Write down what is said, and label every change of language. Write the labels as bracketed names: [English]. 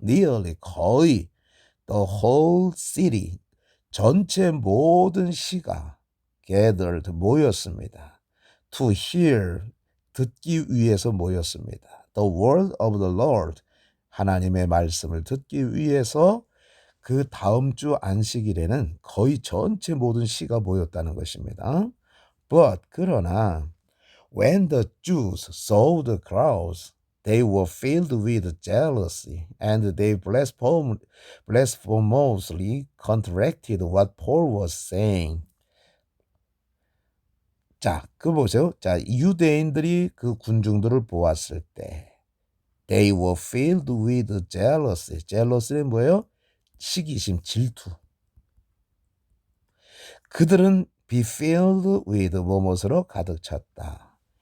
[Korean] nearly, 거의, [English] the whole city, [Korean] 전체 모든 시가 [English] gathered, [Korean] 모였습니다. [English] to hear, [Korean] 듣기 위해서 모였습니다. [English] the word of the Lord, [Korean] 하나님의 말씀을 듣기 위해서 그 다음 주 안식일에는 거의 전체 모든 시가 모였다는 것입니다. [English] But, [Korean] 그러나 [English] when the Jews saw the crowds, they were filled with jealousy, and they blasphemously contradicted what Paul was saying. [Korean] 자, 그 보세요. 자, 유대인들이 그 군중들을 보았을 때, [English] they were filled with jealousy. [Korean] jealousy는 뭐예요? 시기심, 질투. 그들은 [English] be filled with [Korean] 무엇으로 가득 찼다.